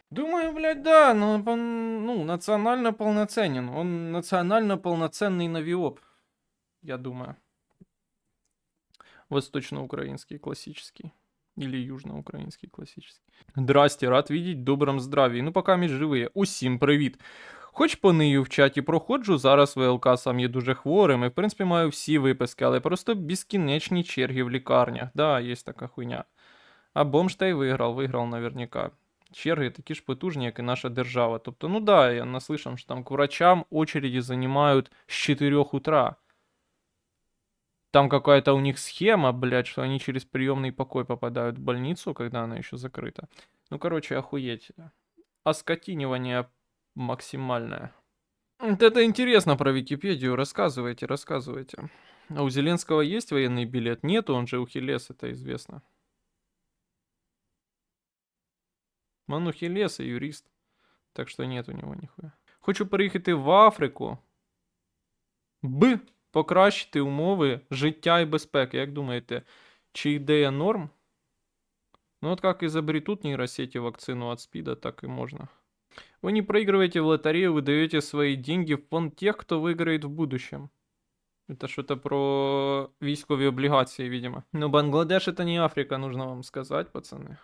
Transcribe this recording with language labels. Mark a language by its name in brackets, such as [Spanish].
[Russian] Думаю, да, но он, национально полноценен. Он национально полноценный навиоп. я думаю. Восточноукраинский классический. Или южноукраинский классический. Здрасте, рад видеть в добром здравии. [Ukrainian] Ну, поки ми живі. Усім привіт. Хоч понию в чаті проходжу, зараз ВЛК сам є дуже хворим, і в принципі маю всі виписки, але просто безкінечні черги в лікарнях. Да, є така хуйня. А бомж та й виграв наверняка. Черги такі ж потужні, як і наша держава. [Russian] Тобто, ну да, я наслышан, що там к врачам очереди занимают с 4 утра. Там какая-то у них схема, блядь, что они через приемный покой попадают в больницу, когда она еще закрыта. Ну, короче, охуеть. Оскотинивание максимальное. Вот это интересно про Википедию. Рассказывайте, рассказывайте. А у Зеленского есть военный билет? Нету, он же ухилес, это известно. Он ухилес и юрист. Так что нет у него нихуя. [Ukrainian] Хочу переїхати в Африку. Покращити умови життя і безпеки. Як думаєте, чи ідея норм? [Russian] Ну вот как изобретут нейросети вакцину от СПИДа, так и можно. Вы не проигрываете в лотерею, вы даете свои деньги в фонд тех, кто выиграет в будущем. Это что-то про військові облигации, видимо. Но Бангладеш это не Африка, нужно вам сказать, пацаны.